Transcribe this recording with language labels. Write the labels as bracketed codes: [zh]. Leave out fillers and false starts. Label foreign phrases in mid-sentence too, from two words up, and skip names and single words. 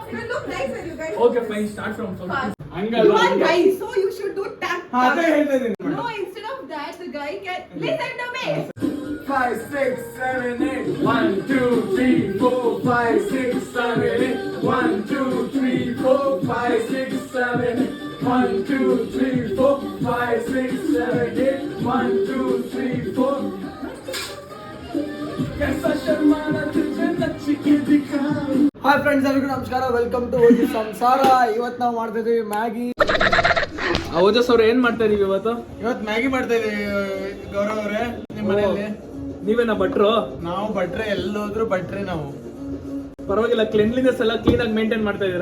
[en] It will look nice when you guys. Okay, fine. Start from first. You are guys, so you should do tap. [kn] ಅದೇ ಹೇಳ್ತಾ ಇದೀನಿ. [en] No, instead of that, the guy can listen to me. 5, 6, 7, 8. 1, 2, 3, 4, 5, 6, 7, 8. 1, 2, 3, 4, 5, 6, 7, 8. 1, 2, 3, 4, 5, 6, 7, 8. 1, 2, 3, 4. [hi] कैसा शर्माना तुझे नच के दिखाऊं. [en] hi friends, [kn] ಎಲ್ಲರಿಗೂ ನಮಸ್ಕಾರ. [en] welcome to [kn] ಓಜಿ ಸಂಸಾರ. ಇವತ್ತು ನಾವು ಮಾಡ್ತಾ ಇದೀವಿ ಮ್ಯಾಗಿ. ಓಜಸ್ ಅವ್ರು ಏನ್ ಮಾಡ್ತಾ ಇದೀವಿ ಇವತ್ತು ಮ್ಯಾಗಿ ಮಾಡ್ತಾ ಇದೀವಿ. ಗೌರವ್ ಅವರೇ, ನಿಮ್ಮ ಮನೆಯಲ್ಲಿ ನೀವೇನಾ ಭಟ್ರು? ನಾವು ಭಟ್ರೆ, ಎಲ್ಲೋದ್ರು ಭಟ್ರೆ ನಾವು. ಪರವಾಗಿಲ್ಲ, ಕ್ಲೆನ್ಲಿನೆಸ್ ಎಲ್ಲ ಕ್ಲೀನ್ ಆಗಿ ಮೇಂಟೈನ್ ಮಾಡ್ತಾ ಇದೀರಾ.